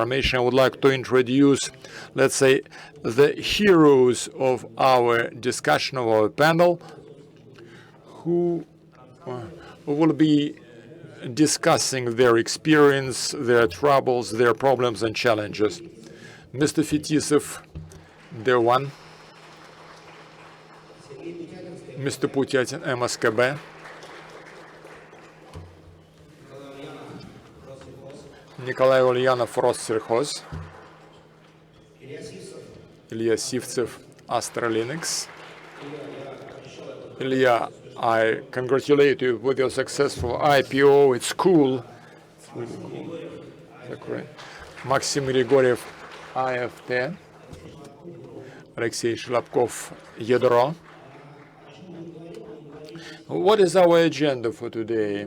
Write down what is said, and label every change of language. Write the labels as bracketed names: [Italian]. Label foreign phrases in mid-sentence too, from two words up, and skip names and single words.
[English] I would like to introduce, let's say, the heroes of our discussion, of our panel, who will be discussing their experience, their troubles, their problems and challenges. Mr. Fetisov, the one. Mr. Putyatinsky, MSKB. Nikolay Ulyanov, Rosselkhozbank. Ilya Sivtsev, Astra Linux. Ilya, I congratulate you with your successful IPO. It's cool. It's really cool. Is that correct? Maxim Grigoriev, IFT. Alexey Shelobkov, YADRO. What is our agenda for today?